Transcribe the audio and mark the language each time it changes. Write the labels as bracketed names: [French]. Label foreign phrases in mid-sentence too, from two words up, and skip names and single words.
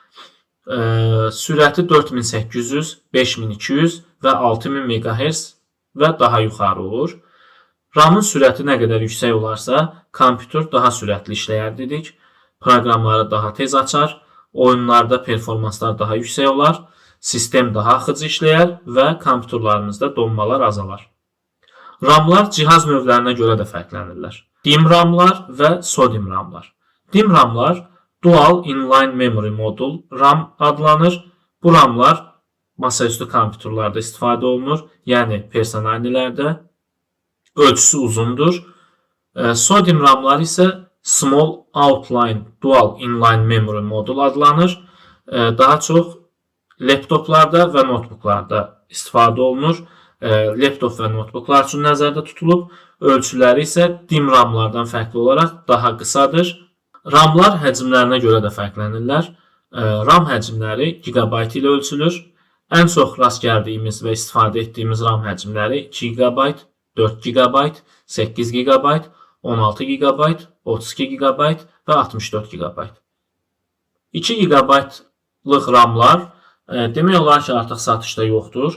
[Azerbaijani] Sürəti 4800, 5200 və 6000 MHz və daha yuxarı olur. RAM-ın sürəti nə qədər yüksək olarsa, kompüter daha sürətli işləyər dedik. Proqramları daha tez açar, oyunlarda performanslar daha yüksək olar. sistem daha axıcı işləyər və kompüterlərinizdə donmalar azalar. RAM-lar cihaz növlərinə görə də fərqlənirlər. DIMM RAM-lar və SODIMM RAM-lar. DIMM RAM-lar [English] Dual Inline Memory Module RAM [Azerbaijani] adlanır. Bu RAM-lar masaüstü kompüterlərdə istifadə olunur, yəni personalnilərdə. Ölçüsü uzundur. SODIMM RAM-lar isə [English] Small Outline Dual Inline Memory Module [Azerbaijani] adlanır. Daha çox laptoplarda və notebooklarda istifadə olunur. Laptop və notebooklar üçün nəzərdə tutulub. Ölçüləri isə DIMM RAM-lardan fərqli olaraq daha qısadır. RAM-lar həcmlərinə görə də fərqlənirlər. RAM həcmləri gigabayt ilə ölçülür. Ən çox rast gəldiyimiz və istifadə etdiyimiz RAM həcmləri 2 GB, 4 GB, 8 GB, 16 GB, 32 GB və 64 GB. 2 GB-lıq RAM-lar demək olar ki, artıq satışda yoxdur.